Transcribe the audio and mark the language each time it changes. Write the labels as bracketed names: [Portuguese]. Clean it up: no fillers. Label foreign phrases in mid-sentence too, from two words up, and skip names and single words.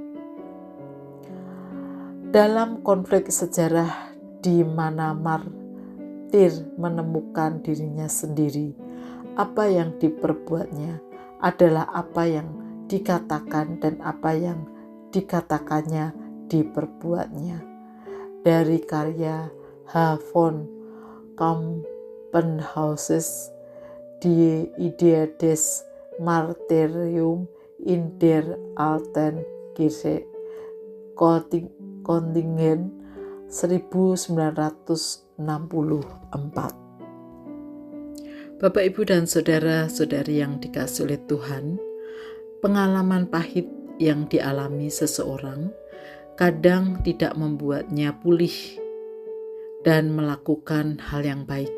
[Indonesian] Dalam konflik sejarah di mana martir menemukan dirinya sendiri, apa yang diperbuatnya adalah apa yang dikatakan dan apa yang dikatakannya diperbuatnya. Dari karya H. von Kampenhausen, Die Idee des Martyrium in der Alten Kirche, Göttingen 1964. Bapak, Ibu, dan saudara-saudari yang dikasihi oleh Tuhan, pengalaman pahit yang dialami seseorang kadang tidak membuatnya pulih dan melakukan hal yang baik.